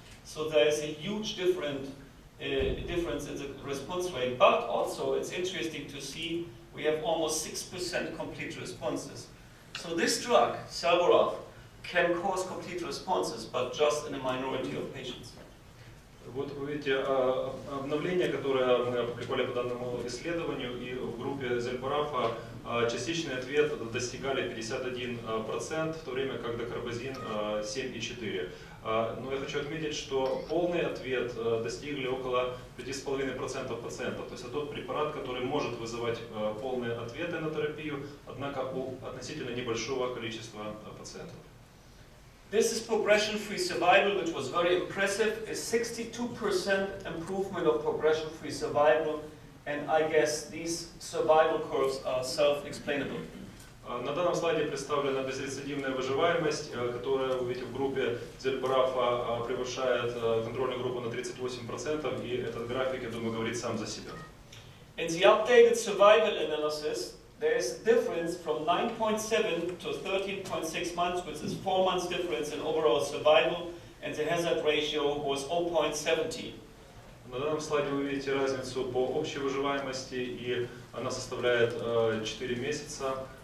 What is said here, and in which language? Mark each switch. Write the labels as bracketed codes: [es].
[en] So there is a huge difference in the response rate, but also it's interesting to see we have almost 6% complete responses. So this drug, Zelboраф, can cause complete responses, but just in a minority of patients. [ru] Вот вы видите обновление, которое мы опубликовали по данному исследованию, и в группе Зелборафа частичный ответ достигали 51%, в то время как докарбазин 7,4%. Но я хочу отметить, что полный ответ достигли около 5,5% пациентов. То есть это тот препарат, который может вызывать полные ответы на терапию, однако у относительно небольшого количества пациентов. [en] This is progression-free survival, which was very impressive. Is 62% improvement of progression-free survival, and I guess these survival curves are self-explainable. [ru] На данном слайде представлена безрецидивная выживаемость, которая, вы видите, в группе Зельборафа превышает контрольную группу на 38%, и этот график, я думаю, говорит сам за себя. [en] In the updated survival analysis, there is a difference from 9.7 to 13.6 months, which is 4 months difference in overall survival, and the hazard ratio was 0.70. [ru] На данном слайде вы видите разницу по общей выживаемости, и она составляет 4 месяца.